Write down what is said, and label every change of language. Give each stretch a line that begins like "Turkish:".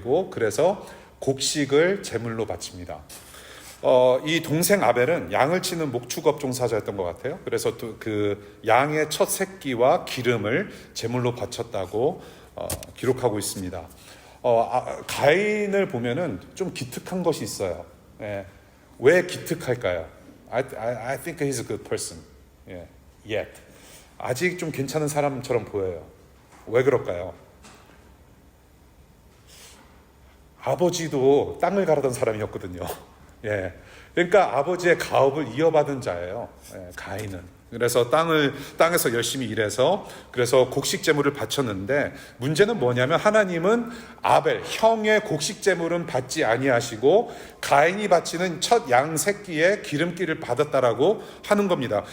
Korean: 그래서 곡식을 제물로 바칩니다. 이 동생 아벨은 양을 치는 목축업 종사자였던 것 같아요. 그래서 또 그 양의 첫 새끼와 기름을 제물로 바쳤다고 기록하고 있습니다. 가인을 보면은 좀 기특한 것이 있어요. 왜 기특할까요?
English: I think he's a good person. Yet.
Korean: 아직 좀 괜찮은 사람처럼 보여요. 왜 그럴까요? 아버지도 땅을 가르던 사람이었거든요. 그러니까 아버지의 가업을 이어받은 자예요. 가인은. 그래서 땅에서 열심히 일해서 그래서 곡식 제물을 바쳤는데 문제는 뭐냐면 하나님은 아벨 형의 곡식 제물은 받지 아니하시고 가인이 바치는 첫 양 새끼의 기름기를 받았다라고 하는 겁니다.